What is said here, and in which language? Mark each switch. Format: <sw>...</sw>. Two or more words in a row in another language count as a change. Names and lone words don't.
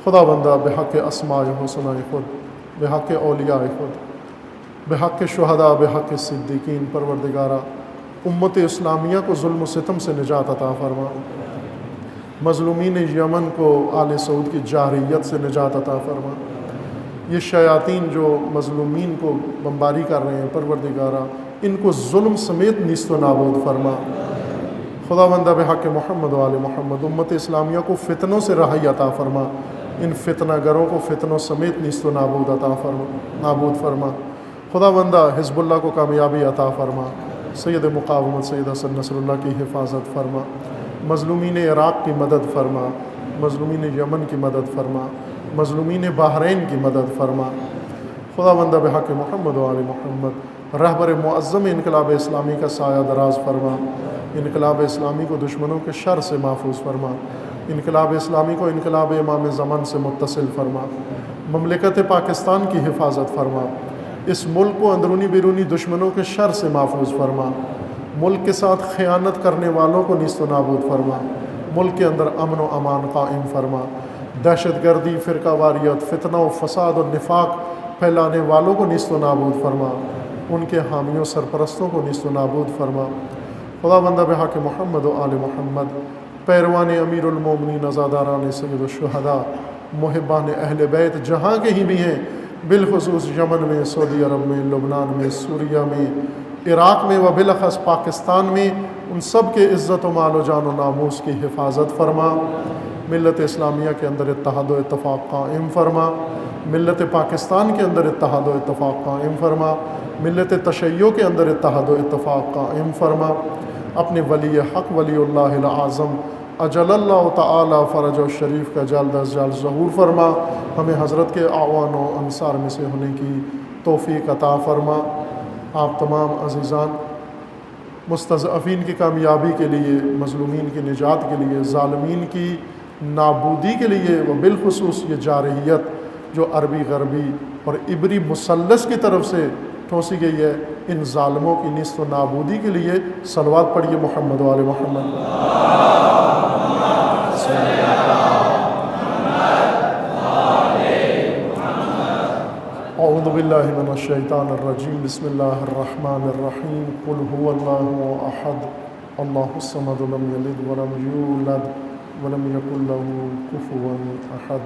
<fa>خدا بندہ بحق اسماء حسنہ خود، بحق اولیاء خود، بحق شہداء، بحق صدیقین،</fa> <ur>پروردگارہ امت اسلامیہ کو ظلم و ستم سے نجات عطا فرما، مظلومین یمن کو آل سعود کی جارحیت سے نجات عطا فرما، یہ شیاطین جو مظلومین کو بمباری کر رہے ہیں، پروردگارہ ان کو ظلم سمیت نیست و نابود فرما۔ خداوندہ بحق محمد و آل محمد امت اسلامیہ کو فتنوں سے رہائی عطا فرما، ان فتنہ گروں کو فتنوں سمیت نیست و نابود فرما۔ خداوندہ حزب اللہ کو کامیابی عطا فرما، سید مقاومت سید حسن نصر اللہ کی حفاظت فرما، مظلومین عراق کی مدد فرما، مظلومین یمن کی مدد فرما، مظلومین بحرین کی مدد فرما۔ خداوندہ بحق محمد و آل محمد رہبر معظم انقلاب اسلامی کا سایہ دراز فرما، انقلاب اسلامی کو دشمنوں کے شر سے محفوظ فرما، انقلاب اسلامی کو انقلاب امام زمان سے متصل فرما، مملکت پاکستان کی حفاظت فرما، اس ملک کو اندرونی بیرونی دشمنوں کے شر سے محفوظ فرما، ملک کے ساتھ خیانت کرنے والوں کو نیست و نابود فرما، ملک کے اندر امن و امان قائم فرما، دہشت گردی، فرقہ واریت، فتنہ و فساد و نفاق پھیلانے والوں کو نیست و نابود فرما، ان کے حامیوں سرپرستوں کو نیست و نابود فرما۔ خداوندہ بحق محمد و آل محمد پیروان امیر المومنین عزاداران سید الشہداء محبان اہل بیت جہاں کے ہی بھی ہیں، بالخصوص یمن میں، سعودی عرب میں، لبنان میں، سوریہ میں، عراق میں و بالاخص پاکستان میں، ان سب کے عزت و مال و جان و ناموس کی حفاظت فرما، ملت اسلامیہ کے اندر اتحاد و اتفاق قائم فرما، ملت پاکستان کے اندر اتحاد و اتفاق قائم فرما، ملت تشیع کے اندر اتحاد و اتفاق قائم فرما، اپنے ولی حق ولی اللہ العظم</ur> <ar>اجل اللہ تعالی فرج و شریف</ar> <ur>کا جلد از جلد ظہور فرما، ہمیں حضرت کے اعوان و انصار میں سے ہونے کی توفیق عطا فرما۔ آپ تمام عزیزان مستضعفین کی کامیابی کے لیے، مظلومین کی نجات کے لیے، ظالمین کی نابودی کے لیے، و بالخصوص یہ جارحیت جو عربی غربی اور عبری مثلث کی طرف سے ٹھوسی گئی ہے، ان ظالموں کی نیست و نابودی کے لیے صلوات پڑھیے محمد و آل محمد۔</ur> <ar>اعوذ باللہ من الشیطان الرجیم، بسم اللہ الرحمن الرحیم، قل هو اللہ احد اللہ الصمد لم یلد ولم یولد ولم یکن له کفوا احد۔</ar>